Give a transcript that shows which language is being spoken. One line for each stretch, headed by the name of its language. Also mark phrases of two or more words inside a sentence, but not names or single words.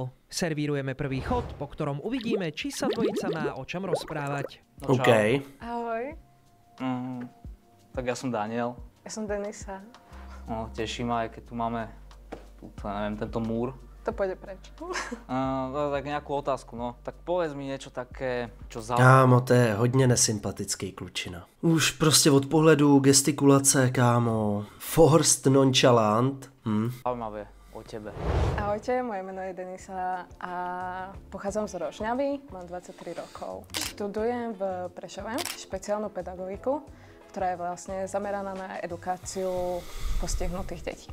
Slovak: Servírujeme prvý chod, po ktorom uvidíme, či sa dvojica má o čom rozprávať. No, OK. Ahoj. Tak ja som Daniel. Ja som Denisa. No, teší ma, aj keď tu máme neviem, tento múr. To pôjde preč. Tak nejakú otázku, no. Tak povedz mi niečo také, čo zaujímavé.
Czech: Kámo, to je hodně nesympatický klučina. Už prostě od pohledu gestikulace, kámo.
English: Forced nonchalant.
Slovak: Zaujímavé o tebe. Ahojte, moje meno je Denisa a pochádzam z Rožňavy, mám 23 rokov. Študujem v Prešove špeciálnu pedagogiku, ktorá je vlastne zameraná na edukáciu postihnutých detí.